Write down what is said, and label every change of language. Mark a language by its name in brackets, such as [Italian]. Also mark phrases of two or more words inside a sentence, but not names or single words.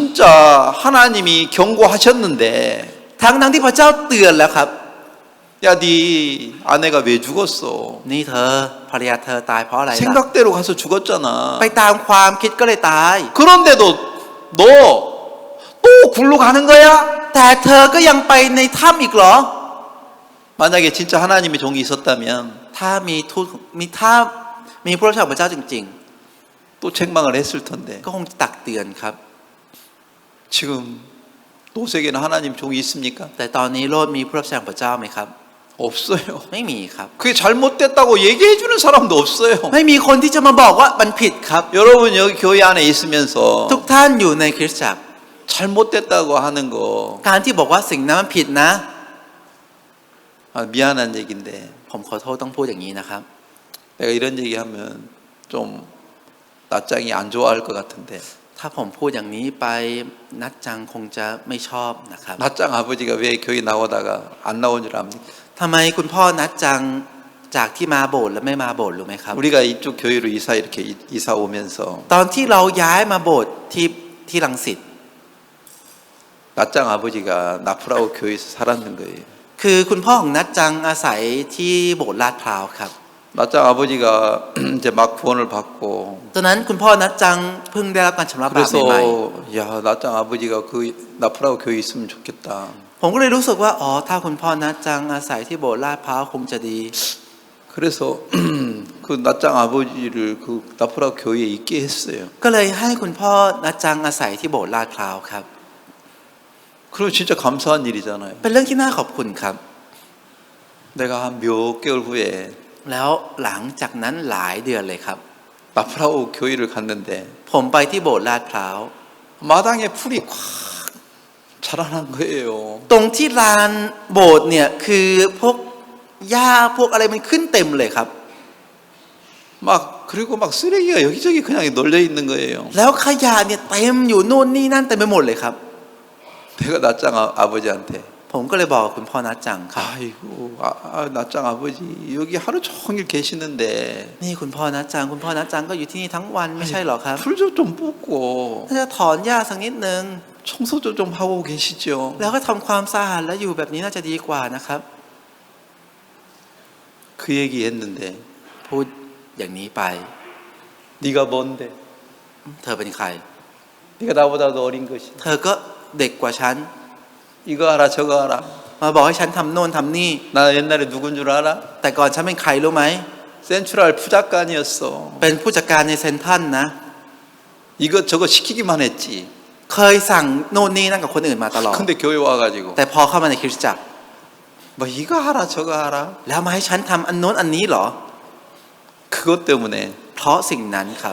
[Korean] 진짜 하나님이 경고하셨는데 [Thai] ทั้งที่พระเจ้าเตือนแล้วครับ [Korean] 야, 네 아내가 왜 죽었어? [Thai] นี่เธอภรรยาเธอตายเพราะอะไรล่ะ [Korean] 생각대로 가서 죽었잖아. [Thai] ไปตามความคิดก็เลยตาย [Korean] 그런데도 너 또 굴로 가는 거야? [Thai] แต่เธอก็ยังไปในถ้ำอีกเหรอ [Korean] 만약에 진짜 하나님의 종이 있었다면 [Thai] ถ้ามีทูตถ้ามีผู้รับใช้ของพระเจ้าจริง [Korean] 또 책망을 했을 텐데 [Thai] ๆ ก็คงตักเตือนครับ [Korean] 지금 노색에는 하나님 종이 있습니까? [Thai] แต่ตอนนี้โลดมีผู้รับใช้ของพระเจ้าไหมครับ [Korean] 없어요. [Thai] ไม่มีครับ [Korean] 그게 잘못됐다고 얘기해주는 사람도 없어요. [Thai] ไม่มีคนที่จะมาบอกว่ามันผิดครับ [Korean] 여러분 여기 교회 안에 있으면서 [Thai] ทุกท่านอยู่ในคริสตจักร [Korean] 잘못됐다고 하는 거 [Thai] การที่บอกว่าสิ่งนั้นมันผิดนะ [Korean] 미안한 얘기인데 [Thai] ผมขอโทษต้องพูดอย่างนี้นะครับ [Korean] 내가 이런 얘기하면 좀 낯장이 안 좋아할 것 같은데 [Thai] ถ้าผมพูดอย่างนี้ไปนัดจังคงจะไม่ชอบนะครับ [Korean] 낯장 아버지가 왜 교회 나오다가 안 나온 줄 압니까? [Thai] ทำไมคุณพ่อนัดจังจากที่มาโบสถ์แล้วไม่มาโบสถ์รู้ไหมครับ [Korean] 우리가 이쪽 교회로 이렇게 이사 오면서 [Thai] ตอนที่เราย้ายมาโบสถ์ที่รังสิต [Korean] 낯장 아버지가 나프라우 교회에서 살았는 거예요. [Thai] คือคุณพ่อของนัดจังอาศัยที่โบสถ์ลาดพร้าวครับ [Korean] 낯장 아버지가 이제 막 구원을 받고 [Thai] ตอนนั้นคุณพ่อนัดจังเพิ่งได้รับการชำระบาป [Korean] 그래서 [Thai] ใหม่ [Korean] 야 낯장 아버지가 그 나프라우 교회 있으면 좋겠다. [Thai] ๆผมก็เลยรู้สึกว่าอ๋อถ้าคุณพ่อนัดจังอาศัยที่โบสถ์ลาดพร้าวคงจะดี [Korean] 그래서 그 낯장 아버지를 그 나프라우 교회에 있게 했어요. [Thai] ก็เลยให้คุณพ่อนัดจังอาศัยที่โบสถ์ลาดพร้าวครับ [Korean] 그럼 진짜 감사한 일이잖아요. [Thai] เป็นเรื่องที่น่าขอบคุณครับ [Korean] 내가 한 몇 개월 후에 [Thai] แล้วหลังจากนั้นหลายเดือนเลยครับ [Korean] 나프라우 교회를 갔는데 [Thai] ผมไปที่โบสถ์ลาดพร้าว [Korean] 마당에 풀이 꽉 자라난 거예요. [Thai] ตรงที่ลานโบสถ์เนี่ยคือพวกหญ้าพวกอะไรมันขึ้นเต็มเลยครับ [Korean] 막 그리고 막 쓰레기가 여기저기 그냥 널려 있는 거예요. [Thai] แล้วขยะเนี่ยเต็มอยู่นู่นนี่นั่นเต็มไปหมดเลยครับ [Korean] 내가 낯장 아버지한테 [Thai] ผมก็เลยบอกกับคุณพ่อนัดจังครับ [Korean] 아이고 낯장 아버지 여기 하루 종일 계시는데 [Thai] นี่คุณพ่อนัดจังคุณพ่อนัดจังก็อยู่ที่นี่ทั้งวันไม่ใช่หรอครับ [Korean] 풀 좀 뽑고 [Thai] ถ้าจะถอนหญ้าสักนิดนึง [Korean] 청소 좀 하고 계시죠. [Thai] แล้วก็ทำความสะอาดแล้วอยู่แบบนี้น่าจะดีกว่านะครับ [Korean] 그 얘기했는데 [Thai] พูดอย่างนี้ไป [Korean] 네가 뭔데? [Thai] เธอเป็นใคร [Korean] 네가 나보다도 어린 것이. [Thai] เธอก็เด็กกว่าฉัน [Korean] 이거 알아 저거 알아. [Thai] มาบอกให้ฉันทำโน่นทำนี่ [Korean] 나 옛날에 누군 줄 알아? [Thai] แต่ก่อนฉันเป็นใครรู้ไหม [Korean] 센트럴 부작관이었어. [Thai] เป็นผู้จัดการในเซ็นทรัลนะ [Korean] 이거 저거 시키기만 했지. [Thai] เคยสั่งโน่นนี่นั่นกับคนอื่นมาตลอด [Korean] 근데 교회 와가지고 [Thai] แต่พอเข้ามาในคริสตจักร [Korean] 뭐 이거 알아 저거 알아. [Thai] แล้วมาให้ฉันทำอันโน้นอันนี้เหรอ [Korean] 그것 때문에 [Thai] เพราะสิ่งนั้นครับ